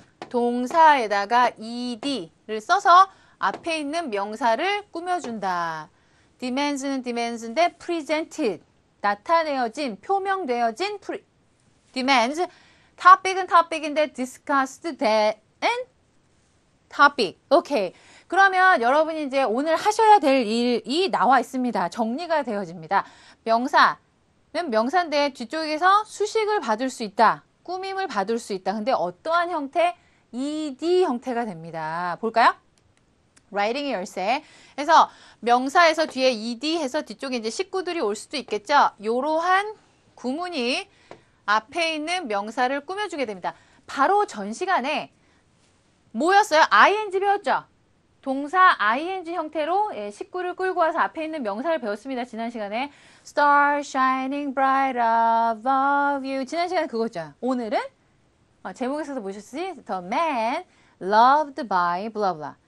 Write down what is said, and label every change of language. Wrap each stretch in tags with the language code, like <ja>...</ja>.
<ko>동사에다가 ed를 써서 앞에 있는 명사를 꾸며준다. demands인데 presented. 나타내어진, 표명되어진 demands. topic인데 discussed then topic. 오케이. 그러면 여러분이 이제 오늘 하셔야 될 일이 나와 있습니다. 정리가 되어집니다. 명사는 명사인데 뒤쪽에서 수식을 받을 수 있다. 꾸밈을 받을 수 있다. 근데 어떠한 형태? ed 형태가 됩니다. 볼까요? writing의 열쇠. 그래서 명사에서 뒤에 ed 해서 뒤쪽에 이제 식구들이 올 수도 있겠죠. 이러한 구문이 앞에 있는 명사를 꾸며주게 됩니다. 바로 전 시간에 뭐였어요? ing 배웠죠? 동사 ing 형태로 식구를 끌고 와서 앞에 있는 명사를 배웠습니다. 지난 시간에</ko> <en>Star shining bright above you.</en> <ko>지난 시간에 그거죠. 오늘은 제목에서도 보셨지?</ko> <en>The man loved by blah blah.</en>